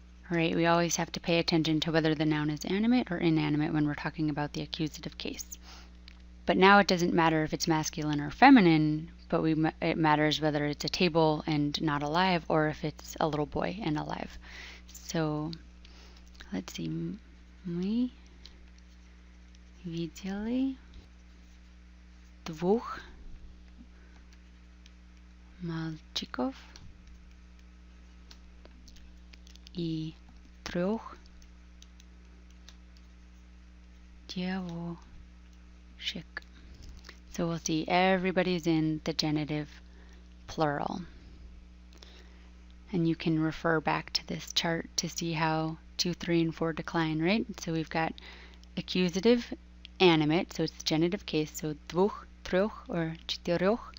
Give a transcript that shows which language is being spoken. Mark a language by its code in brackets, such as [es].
[en] Right, we always have to pay attention to whether the noun is animate or inanimate when we're talking about the accusative case. But now it doesn't matter if it's masculine or feminine, but it matters whether it's a table and not alive or if it's a little boy and alive. So let's see. [ru] Мы видели двух мальчиков и трех девушек. [en] So we'll see everybody's in the genitive plural. And you can refer back to this chart to see how 2, 3, and 4 decline, right? So we've got accusative animate, so it's genitive case, so двух, трех, or четырех.